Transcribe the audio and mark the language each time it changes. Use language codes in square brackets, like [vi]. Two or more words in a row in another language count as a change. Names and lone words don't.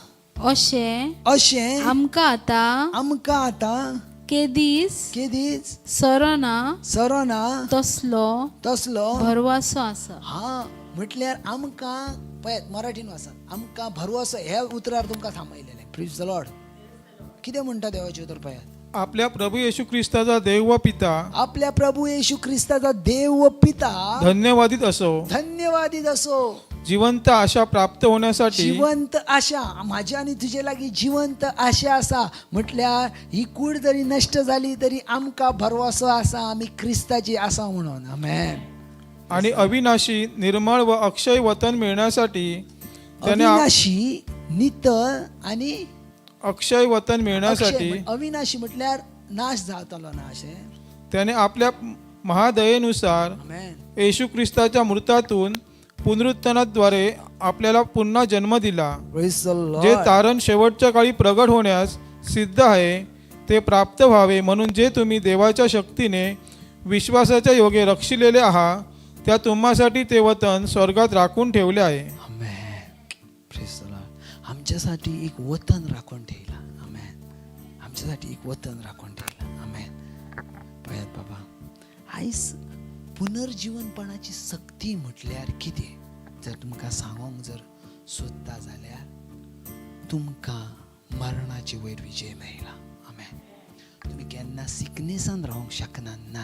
[kok] अशें आमकां आतां केदीस सरोना तसलो भरवासो आसा हा म्हटल्यार आमकां पळयात मराठीन वाचत आमकां भरवसो हे उतरार तुमकां थांबयलेलें [en] Praise the Lord [kok] कितें म्हणटा देवाचें उतर पळयात [mr] आपल्या प्रभू येशू ख्रिस्ताचा देव व पिता आपल्या प्रभू येशू ख्रिस्ताचा देव व पिता धन्यवादित असो जिवंत आशा प्राप्त होण्यासाठी [kok] जिवंत आशा माझ्या आणि तुझे लागीं जिवंत आशा आसा म्हटल्यार ही कूड जरी नश्ट जाली तरी आमकां भरवसो आसा आमी क्रिस्ताची आसा म्हणून आमेन [mr] आणि अविनाशी निर्मळ व अक्षय वतन मिळण्यासाठी अविनाशी नितळ आणि अक्षय वतन मिळण्यासाठी [kok] अविनाशी म्हटल्यार नाश जातलो नाश [mr] त्याने आपल्या महादयेनुसार आमेन. येशू ख्रिस्ताच्या मृतातून पुनरुत्थानाद्वारे आपल्याला पुन्हा जन्म दिला. [en] Praise the [mr] जे [en] Lord. [mr] तारण शेवटच्या काळी प्रगट होण्यास सिद्ध आहे ते प्राप्त व्हावे म्हणून जे तुम्ही देवाच्या शक्तीने विश्वासाच्या योगे रक्षिलेले आहात त्या तुम्हासाठी ते वतन स्वर्गात राखून ठेवले आहे. आमेन. [en] Praise the Lord. [mr] आमच्यासाठी एक वतन राखून ठेवला. आमेन. आमच्यासाठी एक वतन राखून ठेवला. आमेन. [kok] पळयात बाबा, आयज पुनर्जीवनपणाची सक्ती म्हटल्यार कितें जर तुमकां सांगोंक जर सोदता जाल्यार तुमकां मरणाचे वयर विजय मेळला. आमेन. तुम्ही केन्ना सिकनेसान रावंक शकना ना.